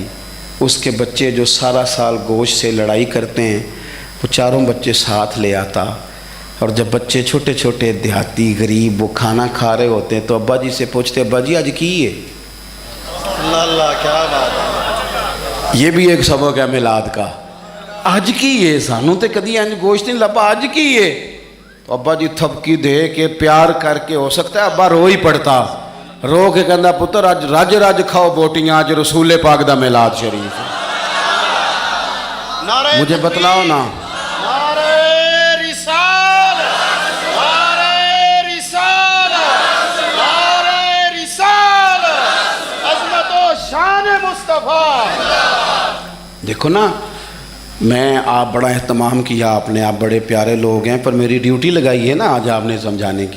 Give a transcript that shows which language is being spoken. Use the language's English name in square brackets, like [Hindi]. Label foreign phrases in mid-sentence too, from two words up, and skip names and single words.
[Urdu] اس کے بچے جو سارا سال گوشت سے لڑائی کرتے ہیں وہ چاروں بچے ساتھ لے آتا، اور جب بچے چھوٹے چھوٹے دیہاتی غریب وہ کھانا کھا رہے ہوتے ہیں تو ابا جی سے پوچھتے، ابا جی آج کی ہے؟ اللہ کیا بات ہے، یہ بھی ایک سبق ہے میلاد کا، آج کی ہے، [Punjabi] سانوں تے کدی انج گوشت نہیں لبا، آج کی ہے؟ [Urdu] تو ابا جی تھپکی دے کے پیار کر کے، ہو سکتا ہے ابا رو ہی پڑتا، [Punjabi] رو کے کہندا پتر اج رج رج کھاؤ بوٹیاں، اج رسول پاک دا میلاد شریف ہے، [Urdu] مجھے بتلاؤ نا۔ دیکھو نا، میں آپ بڑا اہتمام کیا آپ نے، آپ بڑے پیارے لوگ ہیں، پر میری ڈیوٹی لگائی ہے نا آج آپ نے سمجھانے کی۔